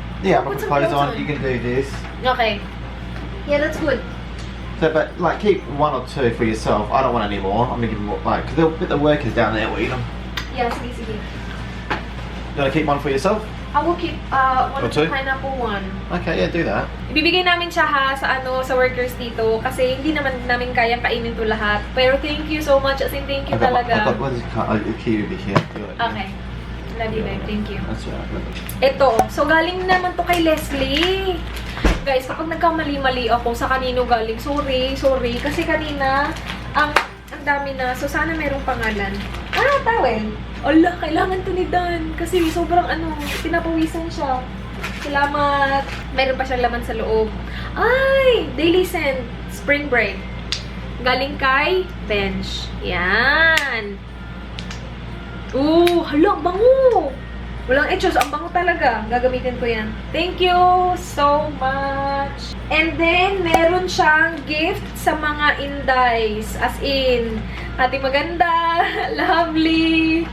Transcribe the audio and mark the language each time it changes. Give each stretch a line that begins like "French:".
English: Yeah, Put put some clothes clothes on. on. You can do this. Okay. Yeah, that's good. So, but like, keep 1 or 2 for yourself. I don't want any more. I'm gonna give them like, because they'll put the workers down there will eat them. Yeah, sige. You want to keep 1 for yourself? I will keep one Or of the 2? pineapple one. Okay, yeah, do that.
Filipino: Ibibigay namin siya sa workers dito kasi hindi naman namin kayang kainin to lahat.
English: Pero thank you so much. As in, thank you talaga. What is the key over here? Do it. Okay. Love you, babe. Thank you. That's right.
Filipino: Ito. So, galing naman to kay Leslie. Guys, kapag nagkamali-mali ako sa kanino galing, sorry. Kasi kanina, ang dami na. So, sana merong pangalan. Towel. Ala, kailangan to ni Dan. Kasi sobrang pinapawisan siya. Salamat. Meron pa siyang laman sa loob. Ay! Daily Scent. Spring Break. Galing kay Bench. Yan. Hala, bango! Walang etchos. Ang bango talaga. Gagamitin ko yan.
English: Thank you so much.
Filipino: And then, meron siyang gift sa mga Indays.
English: As in, Ate Maganda, lovely.